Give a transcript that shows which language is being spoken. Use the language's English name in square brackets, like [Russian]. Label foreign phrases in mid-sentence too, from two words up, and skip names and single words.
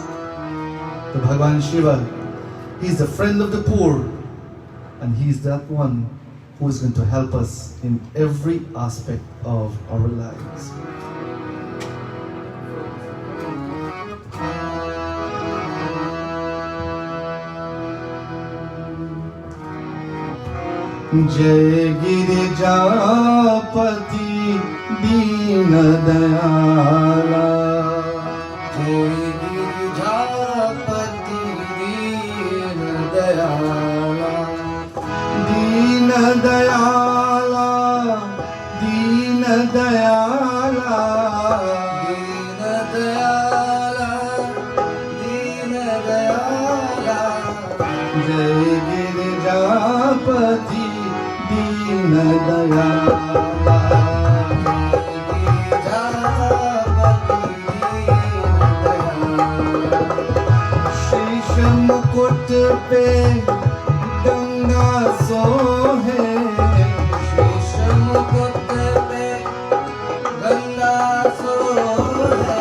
[English] The Bhagavan Shiva, he's the friend of the poor, and he's that one who is going to help us in every aspect of our lives. [Hindi] जय गिरिजापति दीन दयाला, जय गिरिजापति दीन दयाला, दीन दयाला, दीन दयाला, दीन दयाला, दीन दयाला, जय गिरिजापति दीन दयाला. मुकुट पे गंगा सोहे, शीश मुकुट पे गंगा सोहे,